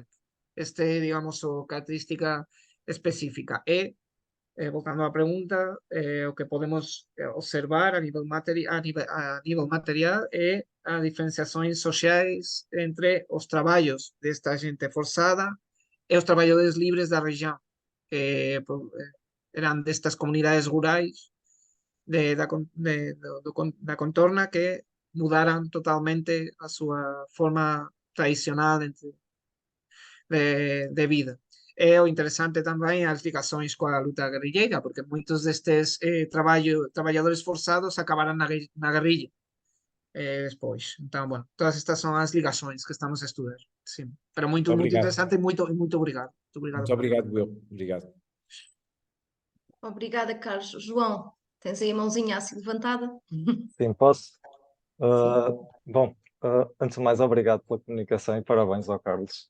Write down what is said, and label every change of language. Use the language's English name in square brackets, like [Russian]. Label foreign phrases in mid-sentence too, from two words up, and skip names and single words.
[Portuguese] Esta é, digamos, a característica específica. E, voltando à pergunta, o que podemos observar a nível material é as diferenciações sociais entre os trabalhos desta gente forçada e os trabalhadores livres da região, [Galician] que eran destas comunidades rurais da contorna, que mudaran totalmente a súa forma tradicional de vida. E o interesante tamén as ligações coa luta guerrilleira, porque moitos destes traballadores forzados acabaran na guerrilla despois. Então, bueno, todas estas son as ligações que estamos a estudar. Sí. Pero muito [Portuguese] Obrigado. interesante e muito obrigado. Muito obrigado, eu. Obrigado. Obrigada, Carlos. João, tens aí a mãozinha assim levantada? Sim, posso? Sim. Bom, antes de mais, obrigado pela comunicação e parabéns ao Carlos.